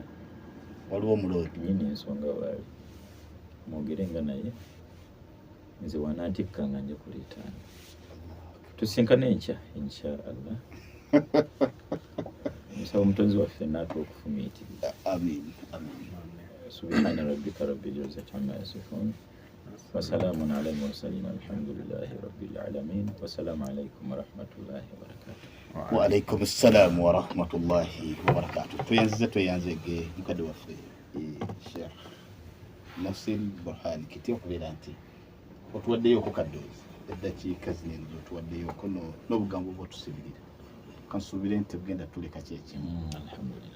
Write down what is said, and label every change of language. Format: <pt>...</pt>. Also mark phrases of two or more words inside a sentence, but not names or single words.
<lg>waliwo omuloodi nyini ensonga waali mwogerenga naye nze wanantikkanga nja kuleetanga tusinkane enkya</lg> <ar>إن شاء الله</ar> <lg>nsaba omutonzi waffe naatuwa okufumiitiriza amin</lg> <ar>سبحان ربك رب العزة عما يصفون وسلام على المرسلين الحمد لله رب العالمين والسلام عليكم ورحمة الله وبركاته وعليكم السلام ورحمة الله وبركاته</ar> <lg>tuyanze mukadde waffe Shk Muhsin Burhan Kiti okubeera nti otuwaddeyoko kaddoozi eddakiika zino otuwaddeyoko n'obugambo bwotusibirira kansuubire nti bugenda tuleka kyekimu alhamdulillah</lg>